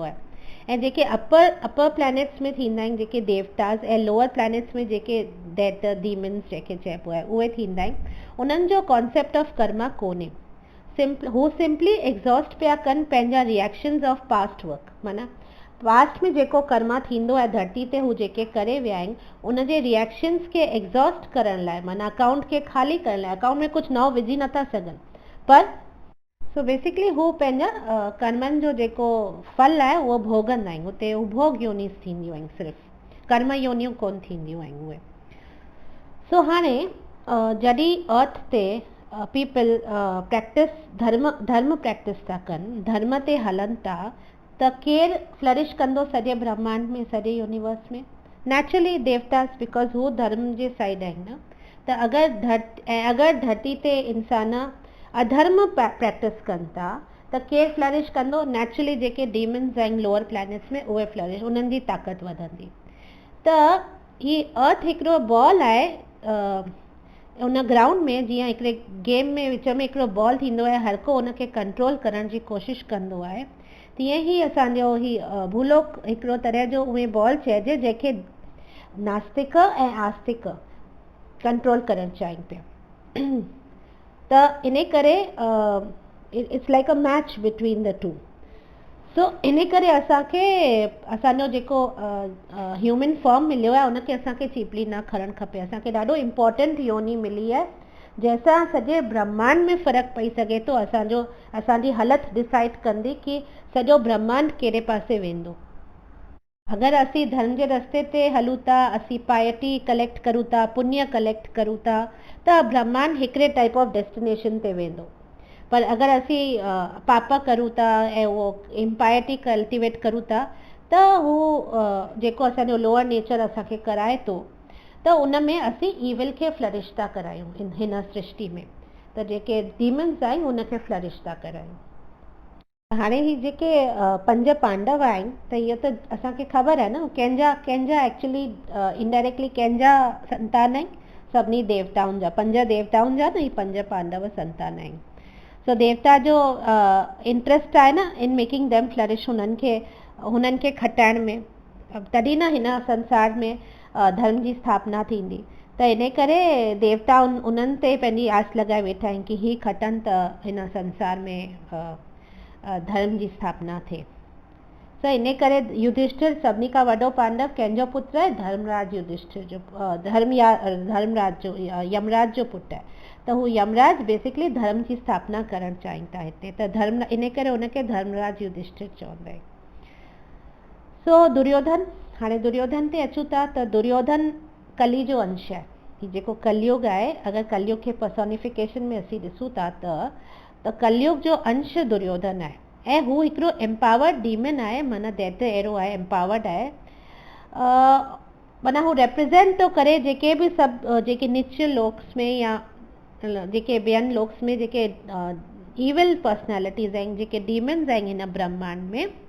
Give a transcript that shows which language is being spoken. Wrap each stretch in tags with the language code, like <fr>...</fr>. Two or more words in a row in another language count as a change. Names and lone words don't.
<sd>आहे ऐं जेके</sd> <en>upper planets</en> <sd>में थींदा आहिनि जेके देवतास ऐं</sd> <en>lower planets</en> <sd>में जेके</sd> <en>death demons</en> <sd>जेके चइबो आहे उहे थींदा आहिनि उन्हनि जो</sd> <en>concept of karma</en> <sd>कोन्हे हू</sd> <en>simply exhaust</en> <sd>पिया कनि पंहिंजा रिएक्शन्स</sd> <en>of past work</en> <sd>माना पास्ट में जेको कर्मा थींदो आहे धरती ते हू जेके करे विया आहिनि उनजे रिएक्शन्स खे एग्ज़ॉस्ट करण लाइ माना अकाउंट खे ख़ाली करण लाइ अकाउंट में कुझु नओं विझी नथा सघनि पर सो बेसिकली हू पंहिंजा कर्मनि जो जेको फल आहे उहो भोगंदा आहिनि हुते भोग योनिस थींदियूं आहिनि सिर्फ़ु कर्म योनियूं कोन थींदियूं आहिनि उहे सो हाणे जॾहिं अर्थ ते</sd> <en>people practice</en> <sd>धर्म प्रैक्टिस था कनि धर्म ते हलनि था त केरु फ्लरिश कंदो सॼे ब्रह्मांड में सॼे यूनिवर्स में नेचुरली देवतास बिकॉज हू धर्म जे साइड आहिनि न त अगरि धरती ते इंसान अधर्म प्रैक्टिस कनि था त केरु फ्लरिश कंदो? नेचुरली जेके डीमन्स आहिनि</sd> <en>lower planets</en> <sd>में उहे फ्लरिश, उन्हनि जी ताक़त वधंदी। त ही अर्थ हिकिड़ो बॉल आहे, उन ग्राउंड में जीअं हिकिड़े गेम में विच में हिकिड़ो बॉल थींदो आहे, हर को उनखे कंट्रोल करण जी कोशिशि कंदो आहे, तीअं ई असांजो ही भूलोक हिकिड़ो तरह जो उहे बॉल चइजे जंहिंखे नास्तिक ऐं आस्तिक कंट्रोल करणु चाहिनि पिया। त इन करे</sd> <en>it's like a match between the two.</en> <sd>सो इन करे असांखे असांजो जेको</sd> <en>human form</en> <sd>मिलियो आहे उनखे असांखे चीपली न खणणु खपे। असांखे ॾाढो इम्पोर्टेंट योनी मिली आहे जंहिंसां सॼे ब्रह्मांड में फ़र्क़ु पई सघे थो। असांजी हालत डिसाइड कंदी कि सॼो ब्रह्मांड कहिड़े पासे वेंदो। अगरि असीं धर्म जे रस्ते ते हलूं था, असीं</sd> <en>piety collect</en> <sd>करूं था, पुण्य कलेक्ट करूं था, त ब्रह्मांड हिकिड़े</sd> <en>type of destination</en> <sd>ते वेंदो। पर अगरि असीं पाप करूं था ऐं उहो</sd> <en>impiety cultivate</en> <sd>करूं था त हू जेको असांजो</sd> <en>lower nature</en> <sd>असांखे कराए थो त उन में असीं ईविल खे फ्लरिश था करायूं हिन सृष्टि में। त जेके डीमन्स आहिनि उनखे फ्लरिश था करायूं। हाणे ही जेके 5 पांडव आहिनि त इहो त असांखे ख़बर आहे न कंहिंजा</sd> <en>actually indirectly</en> <sd>कंहिंजा संतान आहिनि? सभिनी देवताउनि जा, 5 देवताउनि जा न ही 5 पांडव संतान आहिनि। सो देवता जो इंट्रस्ट आहे न</sd> <en>in making them flourish,</en> <sd>हुननि खे खटाइण में, तॾहिं न हिन संसार में धर्म जी स्थापना थींदी। त इन करे देवता उन्हनि ते पंहिंजी आस लॻाए वेठा आहिनि कि ही खटनि त हिन संसार में धर्म जी स्थापना थिए। सो इन करे युधिष्ठिर सभिनी खां वॾो पांडव कंहिंजो पुत्र आहे? धर्मराज युधिष्ठिर जो, धर्मराज जो, यमराज जो पुटु आहे। त हू यमराज बेसिकली धर्म जी स्थापना करणु चाहिनि था हिते। त धर्म, इन करे उनखे धर्मराज युधिष्ठिर चवंदा आहिनि। सो दुर्योधन, हाणे दुर्योधन ते अचूं था त दुर्योधन कली जो अंश आहे। ही जेको कलयुग आहे, अगरि कलयुग खे पर्सोनिफिकेशन में असीं ॾिसूं था त कलयुग जो अंश दुर्योधन आहे ऐं हू हिकिड़ो</sd> <en>empowered demon</en> <sd>आहे, माना दैत्य अहिड़ो आहे, एम्पावर्ड आहे, माना हू रिप्रेज़ेंट थो करे जेके बि सभु जेके नीच लोक्स में या जेके ॿियनि लोक्स में जेके</sd> <en>evil personalities</en> <sd>आहिनि, जेके डीमन्स आहिनि हिन ब्रह्मांड में,</sd>